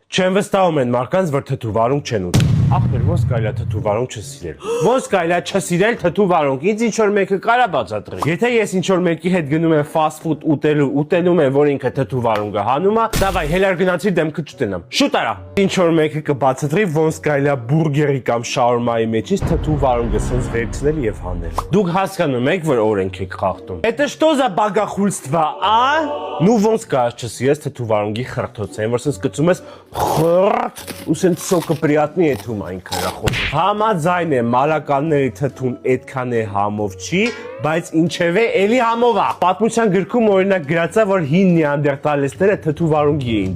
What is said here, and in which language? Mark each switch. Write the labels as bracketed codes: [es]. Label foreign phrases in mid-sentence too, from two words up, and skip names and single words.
[hy] Չեն վստահում են մարդկանց, որ թթուվարունգ չեն ուտում։ Ախպեր, ոնց կարելի է թթուվարունգ չսիրել։ Ոնց կարելի է չսիրել թթուվարունգ։ Ինձ ինչ որ մեկը կարա բացատրի։ Եթե ես ինչ որ մեկի հետ գնում եմ [en] fast food [hy] ուտելում եմ, որ ինքը թթուվարունգը հանում է, դավայ հելար գնացի դեմքը չտենամ։ Շուտ արա։ Ինչ որ մեկը կբացատրի, ոնց կարելի է բուրգերի կամ շաուրմայի մեջից թթուվարունգը սենց վերցնել եւ հանել։ Դուք հասկանում եք, որ օրենք եք խախտում։ [ru] Это что за богохульство, а? [hy] Ну ոնց կարա չսիրես թթուվարունգի խրթոցեն, որ սենց գցում ես խրթ ու սենց սոկը приятный է թում այնքան ռախով։ Համաձայն է մալականների թթուն այդքան է համով չի, բայց ինչևէ էլի համով է։ Պատմության գրքում օրինակ գրած է, որ հին նեանդերտալեստները թթուվարունգի էին